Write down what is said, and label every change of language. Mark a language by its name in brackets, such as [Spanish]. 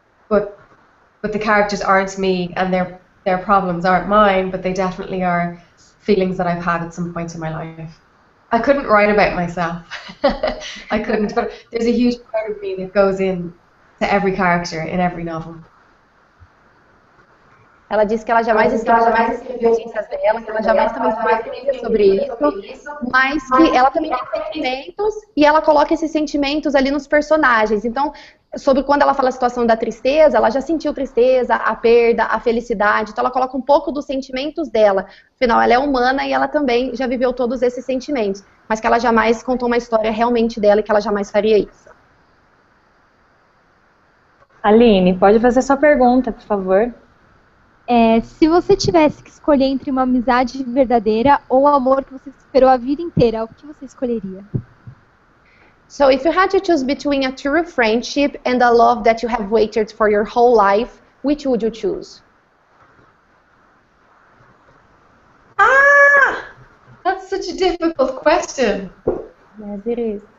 [English] But the characters aren't me, and their problems aren't mine, but they definitely are feelings that I've had at some point in my life. I couldn't write about myself. I couldn't, but there's a huge part of me that goes in to every character in every novel. [Portuguese] Ela disse que ela jamais escreveu as experiências dela, que ela jamais também escreveu sobre isso, mas que ela também tem sentimentos, e ela coloca esses sentimentos ali nos personagens. Então, sobre quando ela fala a situação da tristeza, ela já sentiu tristeza, a perda, a felicidade, então ela coloca um pouco dos sentimentos dela. Afinal, ela é humana e ela também já viveu todos esses sentimentos, mas que ela jamais contou uma história realmente dela e que ela jamais faria isso. Aline, pode fazer sua pergunta, por favor. Se você tivesse que escolher entre uma amizade verdadeira ou um amor que você esperou a vida inteira, o que você escolheria? [English] So if you had to choose between a true friendship and a love that you have waited for your whole life, which would you choose? That's such a difficult question. Yes, it is.